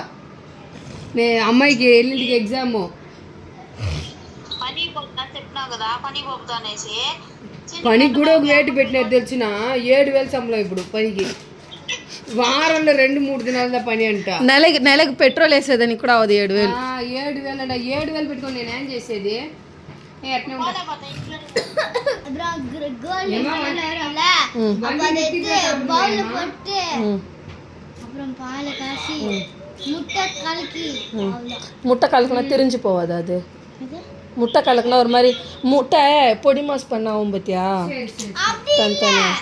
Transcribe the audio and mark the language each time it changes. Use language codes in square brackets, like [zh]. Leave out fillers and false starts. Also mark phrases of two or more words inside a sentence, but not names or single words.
[te] నేను అమ్మాయికి ఎల్లుండికి ఎగ్జాము. పనికి కూడా ఒక రేటు పెట్టలేదు తెలిసిన. 7,000 సంబళం ఇప్పుడు పనికి. వారంలో 2-3 దినాల పని అంట. నెలకు పెట్రోల్ వేసేదని కూడా అవదు 7,000. 7,000 అంట. 7,000 పెట్టుకొని నేనేం చేసేది? అట్నే [ta] முட்டை கலக்குனா தெரிஞ்சு போவாது அது. முட்டை கலக்குனா ஒரு மாதிரி முட்டை பொடி மாஸ் பண்ணாவும் பத்தியா தனித்தனியா.